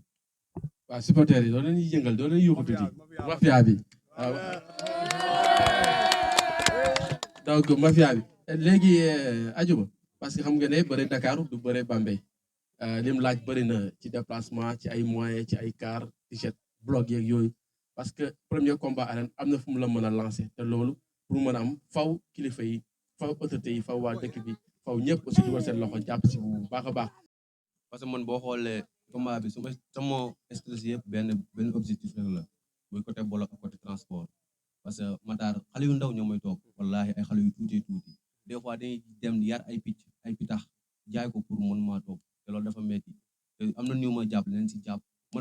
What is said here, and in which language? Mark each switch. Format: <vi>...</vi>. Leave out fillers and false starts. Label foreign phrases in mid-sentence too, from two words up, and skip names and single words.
<wo>waaw supporters yi doo leen yëngal doo leen yuuxu tuuti mafia bi waaw donc mafia bi léegi ajuma</wo> <fr>parce que</fr> <wo>xam nga ne bëri Dakar du bëri Bambey lim laaj bëri na ci déplacement ci ay moyens ci ay car t-shirt blog yeeg yooyu parce que</wo> <fr>premier combat arène</fr> <wo>am na fu mu la mën a lancer te loolu pour mën a am faw kilifa yi faw autorité yi faw waa dëkk bi faw ñëpp aussi dugal seen loxo jàpp si bu baax a baax.</wo> <fr>parce que</fr> <wo>man boo xoolee combat bi sama stress yëpp benn objectif rek la muy côté bolo ak</wo> <fr>côté transport parce que</fr> <wo>Matar xale yu ndaw ñoo may toog wallahi ay xale yu tuuti</wo> <fr>des fois</fr> <wo>dañuy dem yar ay pitax jaay ko pour mën maa toog te loolu dafa metti te am na ñu ma jàpp leen si jàpp man bu</wo>